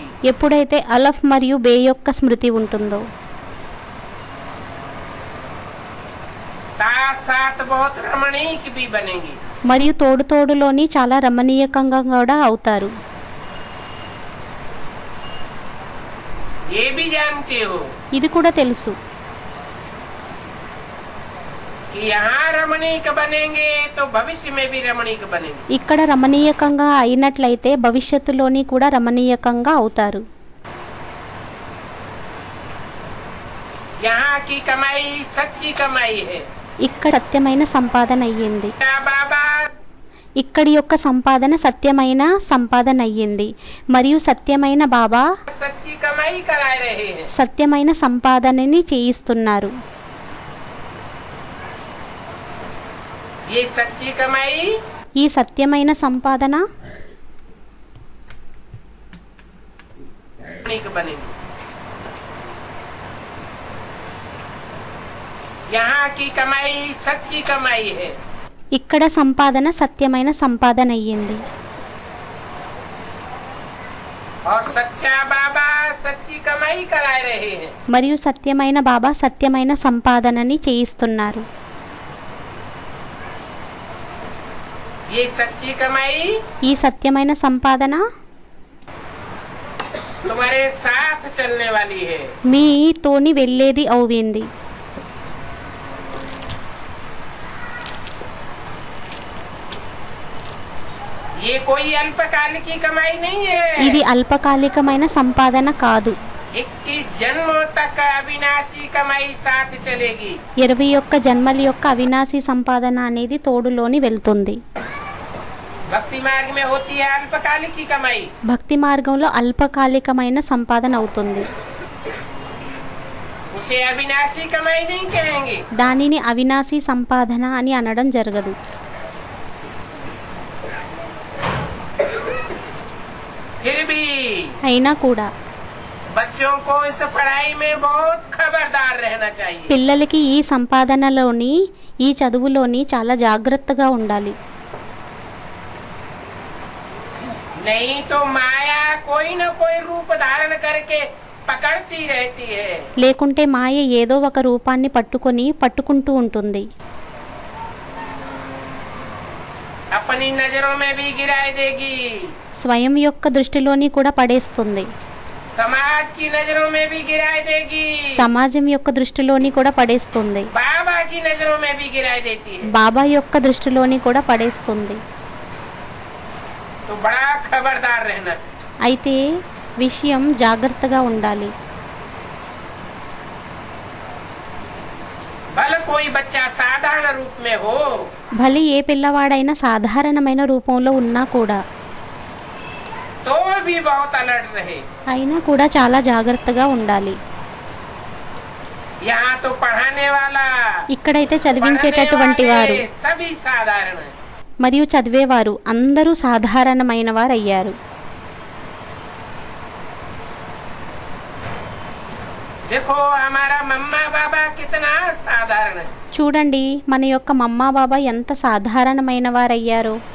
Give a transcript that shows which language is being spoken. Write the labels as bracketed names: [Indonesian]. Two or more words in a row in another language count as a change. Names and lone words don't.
[Telugu] ఎప్పుడైతే అలఫ్ మరియు బే యొక్క స్మృతి ఉంటుందో. [Hindi] साथ साथ बहुत रमणीक भी बनेंगी। [Telugu] మరియు తోడులోని చాలా రమణీయకంగా కూడా అవుతారు. [Hindi] ये भी जानते हो [Telugu] ఇది కూడా తెలుసు [Hindi] कि यहाँ रमणीक बनेंगे तो भविष्य में भी रमणीक बनेंगे। [Telugu] ఇక్కడ రమణీయకంగా అయినట్లయితే భవిష్యత్తులోని కూడా రమణీయకంగా అవుతారు. [Hindi] यहाँ की कमाई सच्ची कमाई है। [Telugu] ఇక్కడ సత్యమైన సంపాదన అయ్యింది. [Hindi] बाबा [Telugu] ఇక్కడి యొక్క సంపాదన సత్యమైన సంపాదన అయ్యింది మరియు సత్యమైన బాబా [Hindi] सच्ची कमाई करा रहे हैं। [Telugu] సత్యమైన సంపాదనని చేయిస్తున్నారు. [Hindi] ये सच्ची कमाई [Telugu] ఈ సత్యమైన సంపాదన [Hindi] रमणीक बनेंगे। यहाँ की कमाई सच्ची कमाई है। [Telugu] ఇక్కడ సంపాదన సత్యమైన సంపాదన అయ్యింది. [Hindi] और सच्चा बाबा सच्ची कमाई करा रहे हैं। [Telugu] మరియు సత్యమైన బాబా సత్యమైన సంపాదనని చేయిస్తున్నారు. [Hindi] ये सच्ची कमाई [Telugu] ఈ సత్యమైన సంపాదన [Hindi] तुम्हारे साथ चलने वाली है। [Telugu] మీతోని వెళ్ళేది అవుతుంది. [Hindi] ये कोई अल्पकालिक की कमाई नहीं है। [Telugu] ఇది అల్పకాలికమైన సంపాదన కాదు. [Hindi] 21 जन्मों तक अविनाशी कमाई साथ चलेगी। [Telugu] 21 జన్మల యొక్క అవినాశి సంపాదన అనేది తోడులోని వెళ్తుంది. [Hindi] भक्ति मार्ग में होती है अल्पकालिक की कमाई। [Telugu] భక్తి మార్గంలో అల్పకాలికమైన సంపాదన అవుతుంది. [Hindi] उसे अविनाशी कमाई नहीं कहेंगे। [Telugu] దానిని అవినాశి సంపాదన అని అనడం జరగదు. [Hindi] फिर भी [Telugu] అయినా కూడా [Hindi] बच्चों को इस पढ़ाई में बहुत खबरदार रहना चाहिए। [Telugu] పిల్లలకి ఈ సంపాదనలోని ఈ చదువులోని చాలా జాగ్రత్తగా ఉండాలి. [Hindi] नहीं तो माया कोई न कोई रूप धारण करके पकड़ती रहती है। [Telugu] లేకుంటే మాయ ఏదో ఒక రూపాన్ని పట్టుకుంటూ ఉంటుంది. [Hindi] अपनी नजरों में भी गिराई देगी। [Telugu] స్వయం యొక్క దృష్టిలోని కూడా పడేస్తుంది. [Hindi] समाज की नजरों में भी गिराई देगी। [Telugu] సమాజం యొక్క దృష్టిలోని కూడా పడేస్తుంది. [Hindi] बाबा की नजरों में भी गिराई देती है। [Telugu] బాబా యొక్క దృష్టిలోని కూడా పడేస్తుంది. [Hindi] तो बड़ा खबरदार रहना। [Telugu] అయితే విషయం జాగ్రత్తగా ఉండాలి. [Hindi] भले कोई बच्चा साधारण रूप में हो [Telugu] భలే ఏ పిల్లవాడైనా సాధారణమైన రూపంలో ఉన్నా కూడా [Hindi] तो भी बहुत अलर्ट रहे। [Telugu] అయినా కూడా చాలా జాగ్రత్తగా ఉండాలి. [Hindi] यहाँ तो पढ़ाने वाला [Telugu] ఇక్కడైతే చదివించేటటువంటి [Hindi] पढ़ने [Telugu] వారు [Hindi] वाले सभी साधारण है। [Telugu] మరియు చదివేవారు అందరూ సాధారణమైన వారు అయ్యారు. [Hindi] देखो हमारा मम्मा बाबा कितना साधारण है। [Telugu] చూడండి మన యొక్క మమ్మా బాబా ఎంత సాధారణమైన వారయ్యారో.